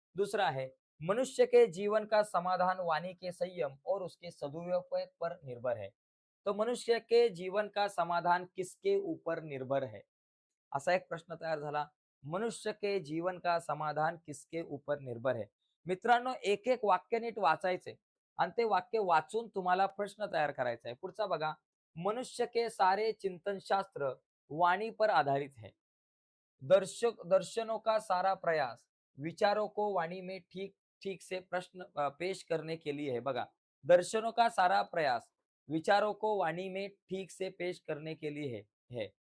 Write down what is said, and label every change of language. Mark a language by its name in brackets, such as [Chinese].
[Marathi] दुसरा आहे, [Hindi] मनुष्य के जीवन का समाधान वाणी के संयम और उसके सदुपयोग पर निर्भर है. तो मनुष्य के जीवन का समाधान किसके ऊपर निर्भर है? [Marathi] असा एक प्रश्न तयार झाला. [Hindi] मनुष्य के जीवन का समाधान किसके ऊपर निर्भर है. [Marathi] मित्रांनो, एक-एक वाक्य नीट वाचायचंय आणि ते वाक्य वाचून तुम्हाला प्रश्न तयार करायचा आहे. पुढचा बघा, [Hindi] मनुष्य के सारे चिंतन शास्त्र वाणी पर आधारित है. दर्शनों का सारा प्रयास विचारों को वाणी में ठीक ठीक से प्रश्न पेश करने के लिए है. बघा, दर्शनों का सारा प्रयास विचारों को वाणी में ठीक से पेश करने के लिए है.